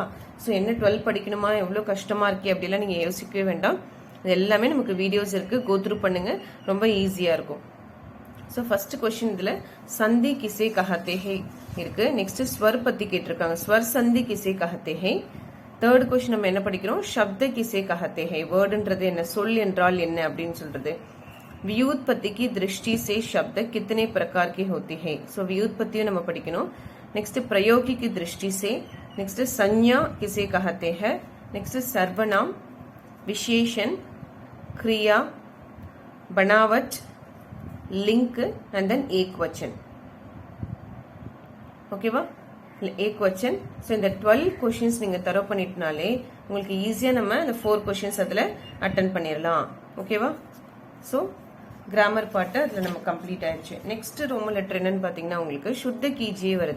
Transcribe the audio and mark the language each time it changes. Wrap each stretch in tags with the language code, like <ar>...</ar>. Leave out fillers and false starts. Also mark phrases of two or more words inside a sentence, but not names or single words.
<ta>ஸோ என்ன 12 படிக்கணுமா, எவ்வளோ கஷ்டமாக இருக்கே அப்படிலாம் நீங்கள் யோசிக்கவே வேண்டாம். இது எல்லாமே நமக்கு வீடியோஸ் இருக்குது,</ta> <en>go through</en> <ta>பண்ணுங்க, ரொம்ப ஈஸியாக இருக்கும். ஸோ</ta> <en>first question</en> <ta>இதில்</ta> <hi>संधि किसे कहते हैं</hi> <ta>இருக்கு. நெக்ஸ்ட் ஸ்வர் பற்றி கேட்டிருக்காங்க.</ta> <hi>स्वर संधि किसे कहते हैं.</hi> <en>third question</en> <ta>நம்ம என்ன படிக்கிறோம்?</ta> <hi>शब्द किसे कहते हैं.</hi> <ta>வேர்டுன்றது என்ன, சொல் என்றால் என்ன அப்படின்னு சொல்றது.</ta> <hi>व्युत्पत्ति की दृष्टि से शब्द कितने प्रकार के होते हैं.</hi> <ta>सो व्युत्पत्तिயும் நம்ம படிக்கணும்.</ta> <hi>नेक्स्ट प्रयोगी की दृष्टि से. नेक्स्ट संज्ञा किसे कहते हैं. नेक्स्ट सर्वनाम, विशेषण, क्रिया, बनावट,</hi> <en>link and then</en> <hi>एकवचन.</hi> <ta>ஓகேவா? ஏக்வச்சன். ஸோ இந்த 12 கொஷின்ஸ் நீங்கள் தரவு பண்ணிட்டனாலே உங்களுக்கு ஈஸியாக நம்ம இந்த 4 கொஷின்ஸ் அதில் அட்டன் பண்ணிடலாம். ஓகேவா? ஸோ</ta> <en>grammar part</en> <ta>அதில் நம்ம கம்ப்ளீட் ஆயிடுச்சு. நெக்ஸ்ட்</ta> <en>Roman letter</en> <ta>என்னன்னு பார்த்தீங்கன்னா உங்களுக்கு</ta> <hi>शुद्ध कीजिए</hi> <ta>வருது.</ta>